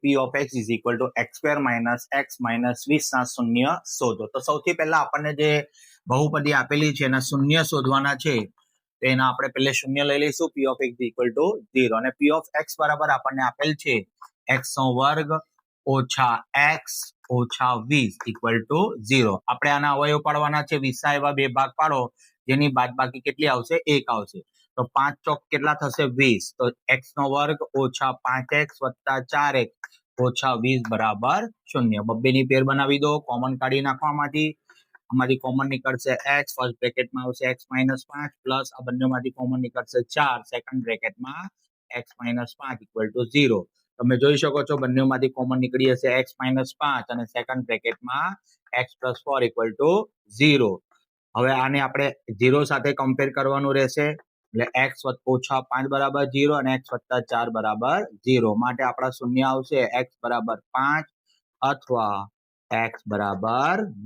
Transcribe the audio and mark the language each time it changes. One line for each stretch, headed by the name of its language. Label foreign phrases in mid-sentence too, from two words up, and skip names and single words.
English: p of x is equal to x square minus x minus 20
Gujarati: ના શૂન્ય શોધો. તો સૌથી પહેલા આપણને જે બહુપદી આપેલી છે એના શૂન્ય શોધવાના છે, તો એના આપણે પહેલે શૂન્ય લઈ લઈશું.
English: p of x is equal to 0
Gujarati: અને
English: p of x
Gujarati: બરાબર આપણને આપેલ છે x નો વર્ગ ઓછા x ઓછા 20
English: equal to 0.
Gujarati: આપણે આના અવયવ પાડવાના છે. 20 ના એવા બે ભાગ પાડો જેની બાદબાકી કેટલી આવશે? 1 આવશે. તો 5 ચોક કેટલા થશે? 20. તો x નો વર્ગ ઓછા 5x વત્તા 4x ઓછા 20 બરાબર 0. બબ્બેની પેર બનાવી દો. કોમન કાઢી નાખવા આમાંથી કોમન નીકળશે x, ફર્સ્ટ બ્રેકેટમાં આવશે
English: x minus 5 plus
Gujarati: આ બંનેમાંથી કોમન નીકળશે 4, સેકન્ડ બ્રેકેટમાં
English: x minus 5 equal to 0.
Gujarati: તમે જોઈ શકો છો બંનેમાંથી કોમન નીકળી હશે
English: x minus 5
Gujarati: અને સેકન્ડ બ્રેકેટમાં
English: x plus 4 equal to 0.
Gujarati: હવે આને આપણે 0 સાથે કમ્પેર કરવાનું રહેશે, એટલે x ઓછા 5 બરાબર 0 અને x વત્તા 4 બરાબર 0. માટે આપણા શૂન્ય આવશે x બરાબર 5 અથવા x બરાબર